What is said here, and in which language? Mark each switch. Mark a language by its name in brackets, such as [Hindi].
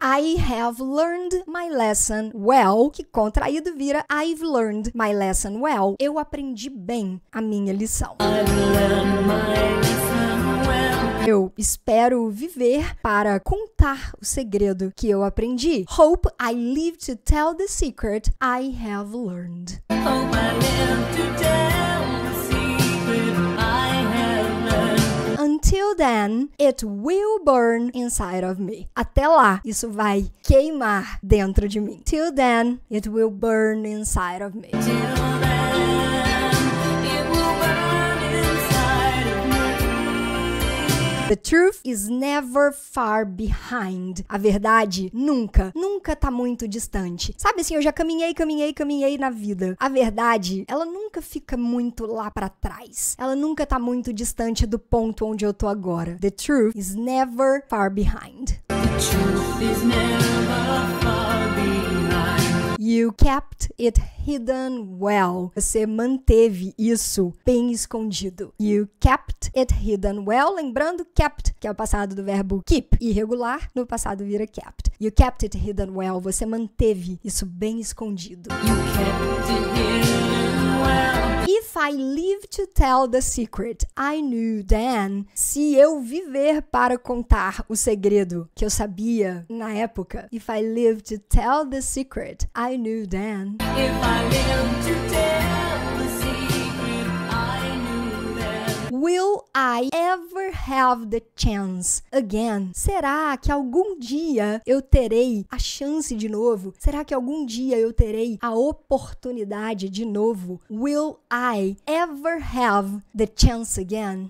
[English] I have learned my lesson well, [Portuguese] que contraído vira [English] I've learned my lesson well. [Portuguese] Eu aprendi bem a minha lição. [English] I've learned my lesson well. [Portuguese] Eu espero viver para contar o segredo que eu aprendi. [English] Hope I live to tell the secret I have learned. Hope I live to tell the secret I have learned. Until then, it will burn inside of me. [Portuguese] Até lá, isso vai queimar dentro de mim. [English] Till then, it will burn inside of me. Till then, it will burn inside of me. The truth is never far behind. [Portuguese] A verdade nunca tá muito distante. Sabe assim, eu já caminhei na vida. A verdade, ela nunca fica muito lá pra trás. Ela nunca tá muito distante do ponto onde eu tô agora. [English] The truth is never far behind. The truth is never far behind. You kept it hidden well. [Portuguese] Você manteve isso bem escondido. [English] You kept it hidden well. [Portuguese] Lembrando, kept, que é o passado do verbo keep. [English] Irregular, [Portuguese] no passado vira [English] kept. You kept it hidden well. [Portuguese] Você manteve isso bem escondido. [English] You kept it hidden well. If I live to tell the secret I knew then. [Portuguese] Se eu viver para contar o segredo que eu sabia na época. [English] If I live to tell the secret I knew then. If I live to tell the secret I knew then. Will I ever have the chance again? [Portuguese] Será que algum dia eu terei a chance de novo? Será que algum dia eu terei a oportunidade de novo? [English] Will I ever have the chance again?